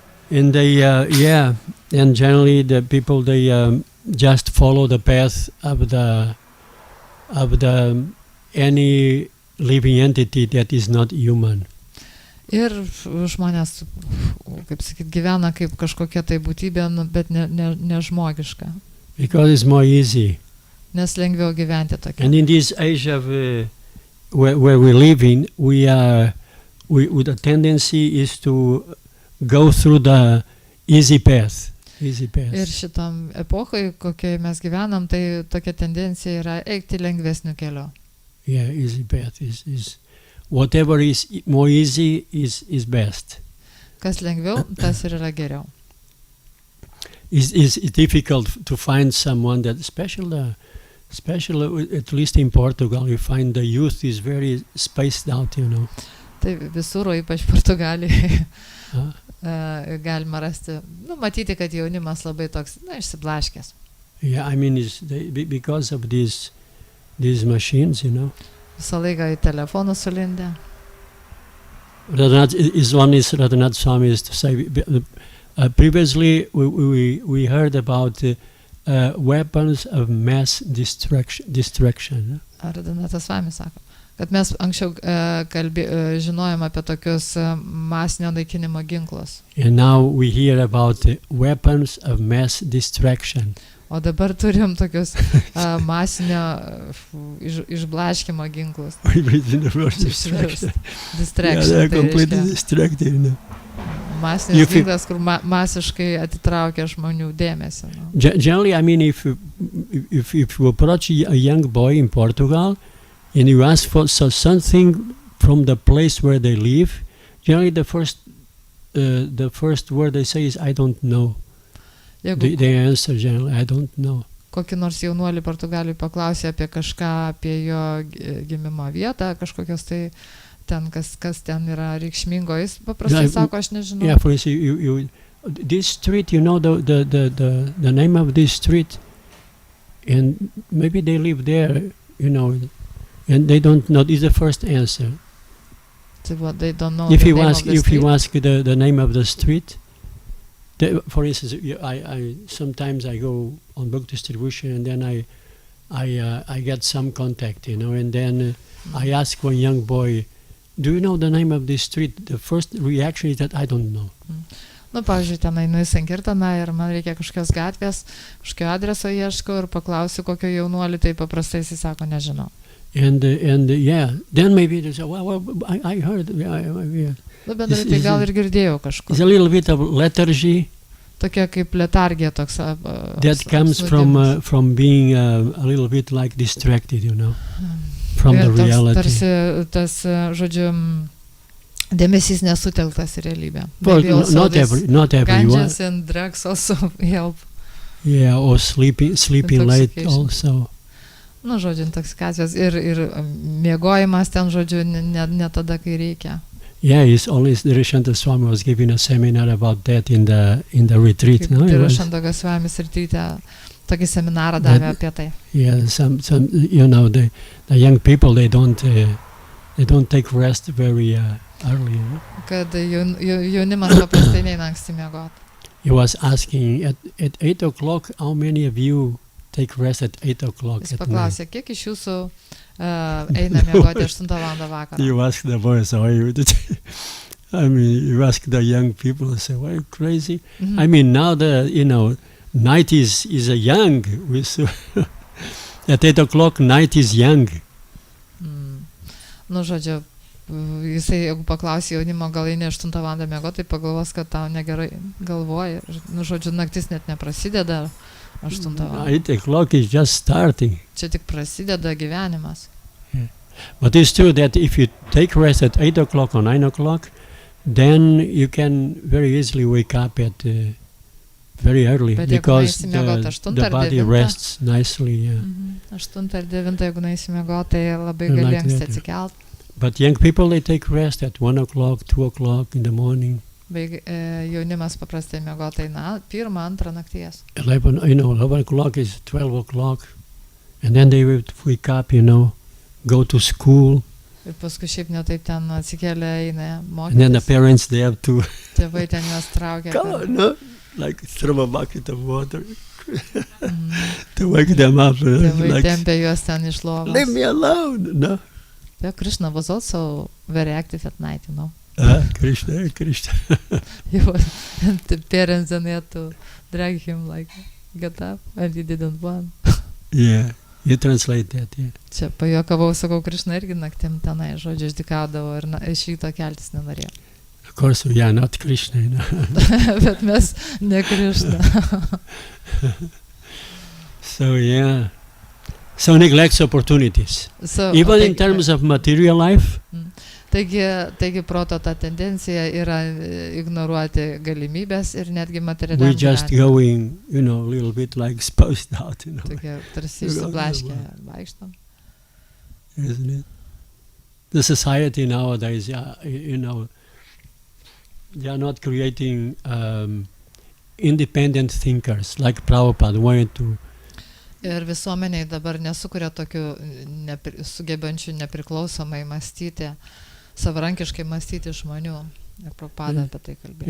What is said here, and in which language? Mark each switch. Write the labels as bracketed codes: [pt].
[en] And they, and generally the people, they just follow the path of the any living entity that is not human. [lt] Ir žmonės, kaip sakyt, gyvena kaip kažkokia tai būtybė, bet nežmogiška. [en] Because it's more easy. [lt] Nes lengviau gyventi tokia. [en] And in this age of where we live in, the tendency is to go through the easy path. [lt] Ir šitam epochai, kokiai mes gyvenam, tai tokia tendencija yra eiti lengvesniu keliu. [en] Yeah, easy path is whatever is more easy is best. [lt] Kas lengviau, tas ir yra geriau. [en] It's difficult to find someone that special, at least in Portugal, you find the youth is very spaced out, [lt] Tai visur, o ypač Portugalijoje, Huh? galima rasti, matyti, kad jaunimas labai toks, išsiblaškęs. [en] Yeah, I mean, because of these machines, [lt] Visą laiką į telefonų sulindę. [en] Radhanath Swami used to say, previously we heard about weapons of mass destruction. [lt] Radhanathas Swami sako, kad mes anksčiau žinojom apie tokius masinio naikinimo ginklus. [en] And now we hear about weapons of mass distraction. [lt] O dabar turim tokius masinio išblaškimo ginklus. [en] Distraction. Distraction. Yeah, they're [lt] Tai [en] completely [lt] reiškia [en] distracted. [lt] masinis ginklas, kur masiškai atitraukia žmonių dėmesį. [en] Generally, I mean, if you approach a young boy in Portugal and you ask for something from the place where they live, generally the first word they say is, I don't know. [lt] Jeigu [en] They answer generally, I don't know. [lt] kokį nors jaunuolį Portugalijai paklausė apie kažką, apie jo gimimo vietą, kažkokios tai ten, kas ten yra reikšmingo, jis paprastai sako, aš nežinau. [en] Yeah, for instance, this street, the name of this street, and maybe they live there, and they don't know. This is the first answer. Tai what, they don't know If the you name ask, of the if you street? ask the name of the street, for instance, I sometimes I go on book distribution and then I get some contact, and then I ask one young boy, "Do you know the name of this street?" The first reaction is that I don't know. [lt] Nu, pavyzdžiui, ten einu į Sankirtaną ir man reikia kažkokios gatvės, kažkokio adreso ieškau ir paklausiu kokio jaunuolį, tai paprastai jis sako, nežinau. [en] And yeah, then maybe they say, well, I heard. Yeah. [lt] Nu, bendrai tai gal ir girdėjau kažkur. [en] It's a little bit of lethargy. [lt] Tokia kaip letargija toks. [en] That comes from being a little bit like distracted, from the reality. [lt] Tarsi tas, žodžiu, dėmesys nesutelktas į realybę. [en] Well, not everyone. Ganges and drugs also help. Yeah, or sleeping late also. [lt] Nu, žodžiu, intoksikacijos ir miegojimas ten, žodžiu, ne tada, kai reikia. [en] Yeah, it's only Rishanto Swami was giving a seminar about that in the retreat. No, [lt] Rishanto Swami's retreat, tokį seminarą davė apie tai. [en] Yeah, some the young people they don't take rest very early. [lt] Kad jaunimas paprastai neina anksti miegoti. [en] He was asking at 8 o'clock, how many of you take rest at 8 o'clock? [lt] Jis paklausė, kiek iš jūsų eina miegoti 8 valandą vakarą. [en] You ask the boys, I mean, you ask the young people, say, "Why are you crazy?" I mean, now night is a young. At 8 o'clock, night is young. [lt] Nu, žodžiu, jisai, jeigu paklausė jaunimo, gal eini 8 valandą miegoti, tai pagalvos, kad tau negerai galvoja. Nu, žodžiu, naktis net neprasideda 8 valandą. [en] 8 o'clock is just starting. [lt] Čia tik prasideda gyvenimas. [en] Yeah. But it's true that if you take rest at 8 o'clock or 9 o'clock, then you can very easily wake up at very early, because the body rests nicely. [lt] 8 ar 9, jeigu naisi miegoti, tai labai gali anksti atsikelt. [en] But young people, they take rest at 1 o'clock, 2 o'clock in the morning. [lt] Jaunimas paprastai miegotai 1, 2 nakties. [en] 11 o'clock is 12 o'clock. And then they would wake up, go to school. [lt] Ir paskui šiaip netaip ten atsikėlė, eina mokytis. [en] And then the parents, they have to [lt] Tėvai ten juos traukia. [en] Like throw a bucket of water to wake them up. [lt] Tėvai tempia juos ten iš lovos. [en] Leave me alone, no? Yeah, Krishna was also very active at night, Krishna. The parents then had to drag him, like, get up, and he didn't want. Yeah, you translate that, yeah. [lt] Čia pajuokavau, sakau, Krishna irgi naktim tenai, žodžiu, išdikaudavo ir iš ryto keltis nenorėjo. [en] Of course, we are not Krishna, [lt] Bet mes ne Krishna. [en] So, yeah. So neglects opportunities. Even in terms of material life. [lt] Taigi proto ta tendencija yra ignoruoti galimybės ir netgi materialiam gyvenimui. [en] We're just going, a little bit like spaced out, [lt] Tokie tarsi išsiblaškę vaikštom. [en] Isn't it? The society nowadays, they are not creating independent thinkers like Prabhupada wanted to. [lt] Ir visuomeniai dabar nesukuria tokių sugebančių nepriklausomai mąstyti, savarankiškai mąstyti žmonių. Ir Prabhupada apie tai kalbėjo.